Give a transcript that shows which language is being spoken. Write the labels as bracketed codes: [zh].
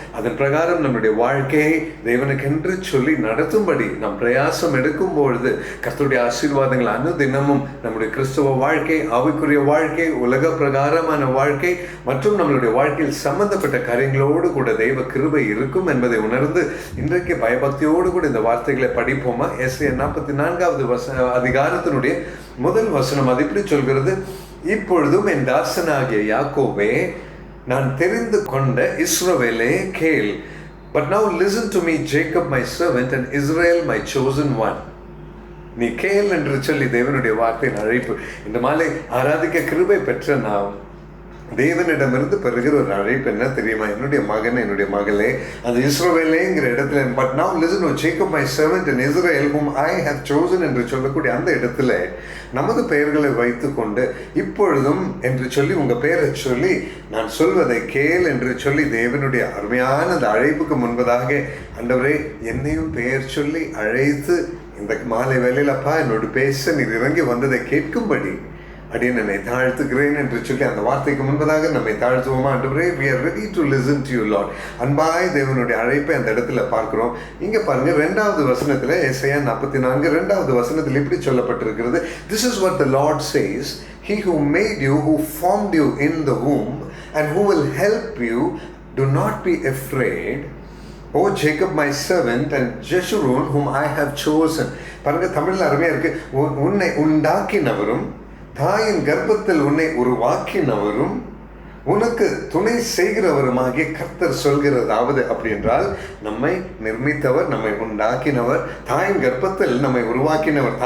[ta] அதன் பிரகாரம் நம்முடைய வாழ்க்கையை தேவனுக்கென்று சொல்லி நடத்தும்படி நம் பிரயாசம் எடுக்கும் பொழுது கர்த்தருடைய ஆசீர்வாதங்கள் அனுதினமும் நம்முடைய கிறிஸ்தவ வாழ்க்கை, ஆவிக்குரிய வாழ்க்கை, உலக பிரகாரமான வாழ்க்கை மற்றும் நம்மளுடைய வாழ்க்கையில் சம்பந்தப்பட்ட காரியங்களோடு கூட தெய்வ கிருபை இருக்கும் என்பதை உணர்ந்து இன்றைக்கு பயபக்தியோடு கூட இந்த வார்த்தைகளை படிப்போமா? ஏசாயா 44வது அதிகாரத்தினுடைய முதல் வசனம் அது இப்படி சொல்கிறது: இப்பொழுதும் என் தாசனாகிய யாக்கோபே, நான் தெரிந்து கொண்ட இஸ்ரவேலே கேள். [en] But now listen to me, Jacob my servant, and Israel my chosen one. [ta] நீ கேள் என்று சொல்லி தேவனுடைய வார்த்தையின் அழைப்பு. இந்த மாலை ஆராதிக்க கிருபை பெற்ற நாம் தேவனிடமிருந்து பெறுகிற ஒரு அழைப்பு என்ன தெரியுமா? என்னுடைய மகன், என்னுடைய மகளே, அது இஸ்ரவேலேங்கிற இடத்துல, [en] but now listen to Jacob my servant and Israel whom I have chosen [ta] என்று சொல்லக்கூடிய அந்த இடத்துல நமது பெயர்களை வைத்து கொண்டு இப்பொழுதும் என்று சொல்லி உங்க பெயரை சொல்லி நான் சொல்வதை கேள் என்று சொல்லி தேவனுடைய அருமையான அந்த அழைப்புக்கு முன்பதாக ஆண்டவரே என்னையும் பெயர் சொல்லி அழைத்து இந்த மாலை வேளையிலப்பா என்னோடு பேச நீர் இறங்கி வந்ததை கேட்கும்படி அப்படின்னு என்னை தாழ்த்துக்கிறேன் என்று சொல்லி அந்த வார்த்தைக்கு முன்பதாக நம்மை தாழ்த்துவோமா? ஆண்டவரே, [en] we are ready to listen to you, Lord. [ta] அன்பாய் தேவனுடைய அழைப்பை அந்த இடத்துல பார்க்கிறோம். இங்க பாருங்க, 2வது வசனத்துல, ஏசாயா 44 2வது வசனத்தில் இப்படி சொல்லப்பட்டிருக்கிறது: [en] This is what the Lord says, He who made you, who formed you in the womb, and who will help you, do not be afraid, O Jacob my servant, and Jeshurun whom I have chosen. [ta] பாருங்க, தமிழ்ல அருமையா இருக்கு. உன்னை உண்டாக்கினவரும் தாயின் கர்ப்பத்தில் உன்னை உருவாக்கினவரும் உனக்கு துணை செய்கிறவருமாகிய கர்த்தர் சொல்கிறதாவது. அப்படி என்றால் நம்மை நிர்மித்தவர், நம்மை உண்டாக்கினவர், தாயின் கர்ப்பத்தில் நம்மை உருவாக்கினவர்.